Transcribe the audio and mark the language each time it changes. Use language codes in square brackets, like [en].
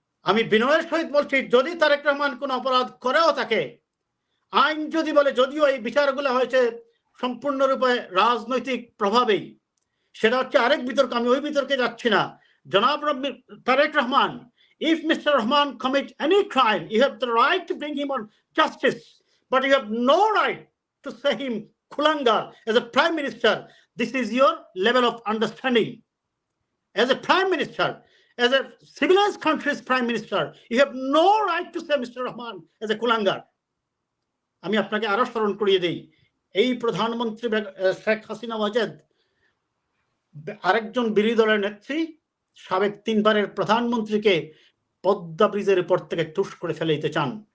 [bn] আমি বিনয়ের সহিত বলছি, যদি তারেক রহমান কোন অপরাধ করেও থাকে, আইন যদি বলে, যদিও এই বিচারগুলো হয়েছে সম্পূর্ণরূপে রাজনৈতিক প্রভাবেই, সেটা হচ্ছে আরেক বিতর্ক, আমি ওই বিতর্কে যাচ্ছি না। জনাব Tarique Rahman, [en] if Mr. Rahman commits any crime, you have the right to bring him on justice, but you have no right to say him Kulangar as a prime minister. This is your level of understanding. As a prime minister, as a civilized country's prime minister, you have no right to say Mr. Rahman as a Kulangar. [bn] আমি আপনাকে আরো স্মরণ করিয়ে দেই, এই প্রধানমন্ত্রী শেখ হাসিনা ওয়াজেদ আরেকজন বিরোধী দলের নেত্রী, সাবেক 3 বারের প্রধানমন্ত্রীকে পদ্মা ব্রিজের উপর থেকে তুষ করে ফেলে দিতে চান।